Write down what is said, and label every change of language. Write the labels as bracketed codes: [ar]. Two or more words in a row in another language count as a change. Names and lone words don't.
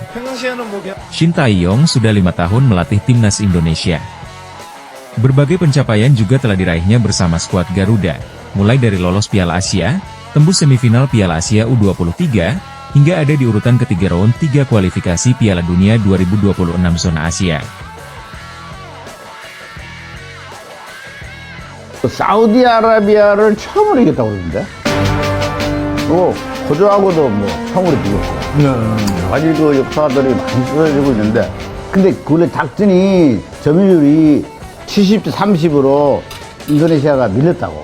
[id] Sintayong sudah 5 tahun melatih timnas Indonesia. Berbagai pencapaian juga telah diraihnya bersama skuad Garuda, mulai dari lolos Piala Asia, tembus semifinal Piala Asia U23, hingga ada di urutan ketiga round 3 kualifikasi Piala Dunia 2026 zona Asia. [ko] 사우디아라비아를 처음으로 이겼다고 그러는데. 또 호주하고도 처음으로 이겼고. 여러 가지 그 역사들이 많이 쓰여지고 있는데, 근데 원래 작전이 점유율이 70대 30으로 인도네시아가 밀렸다고.